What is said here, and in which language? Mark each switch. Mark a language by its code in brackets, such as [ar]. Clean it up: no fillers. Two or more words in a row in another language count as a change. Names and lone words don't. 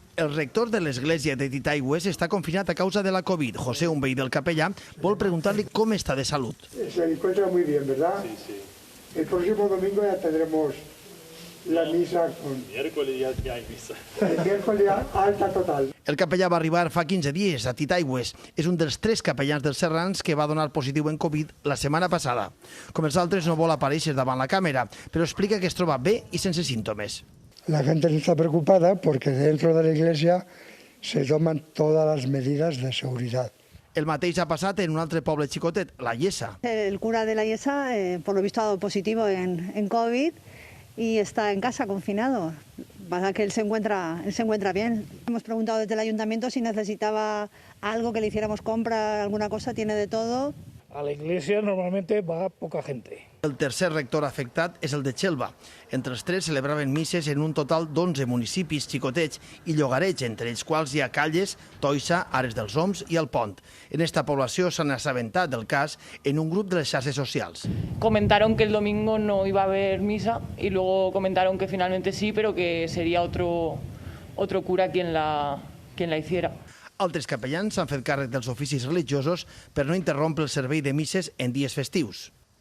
[ca] El rector de l'església de Titaigües està confinat a causa de la Covid. José, un veí del capellà, vol preguntar-li com està de salut. [es] Se encuentra muy bien, ¿verdad? Sí, sí. El próximo domingo ya tendremos la misa con... Miércoles ya hay misa. El miércoles alta total. [ca] El capellà va arribar fa 15 dies a Titaigües. És un dels 3 capellans dels Serrans que va donar positiu en Covid la setmana passada. Com els altres, no vol aparèixer davant la càmera, però explica que es troba bé i sense símptomes. [es] La gente está preocupada porque dentro de la iglesia se toman todas las medidas de seguridad. [ca] El mateix ha passat en un altre poble xicotet, la Iessa. [es] El cura de la Iessa, por lo visto, ha dado positivo en COVID y está en casa, confinado. Pasa que él se encuentra bien. Hemos preguntado desde el ayuntamiento si necesitaba algo, que le hiciéramos compra, alguna cosa, tiene de todo. A la iglesia normalmente va poca gente. [ca] El tercer rector afectat és el de Xelva. Entre els 3 celebraven misses en un total d'11 municipis xicotets i llogarets, entre els quals hi ha Calles, Toixa, Ares dels Oms i el Pont. En esta població s'han assabentat del cas en un grup de les xarxes socials. [es] Comentaron que el domingo no iba a haber misa y luego comentaron que finalmente sí, pero que sería otro cura quien la hiciera. [ca] Altres capellans s'han fet càrrec dels oficis religiosos per no interrompre el servei de misses en dies festius.